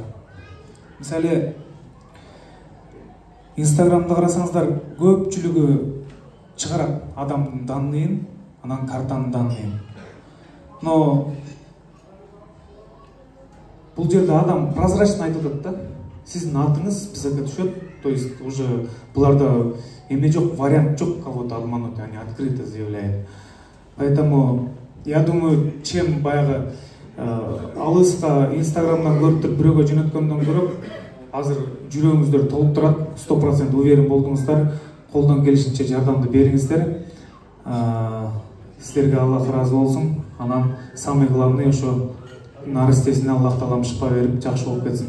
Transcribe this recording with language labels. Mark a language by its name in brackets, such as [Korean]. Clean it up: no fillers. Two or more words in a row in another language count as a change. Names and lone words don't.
[Kyrgyz] Мисалы, Инстаграмда карасаңыздар, көпчүлүгү чыгарат адамдын данын, анан картанын данныйын. Но бул жерде адам прозрачно айтып атат да. Сиздин атыңыз списокко түшөт, [Russian] то есть уже [Kyrgyz] буларда эме жок, вариант жок [Russian] кого-то обмануть, они открыто заявляют. Поэтому я думаю, [Kyrgyz] чем баягы алыска инстаграмдан көрүп туруп бирөөгө жөнөткөндөн көрө азыр жүрөгүңүздөр толуп турат, 100% уверен болдуңуздар, колдон келишинче жардамды бериңиздер. Сиздерге Аллах разы болсун. Анан [Russian] самый главный [Kyrgyz] ошо нарыстесине Аллах таалам шыпа берип жакшы болуп кетсин.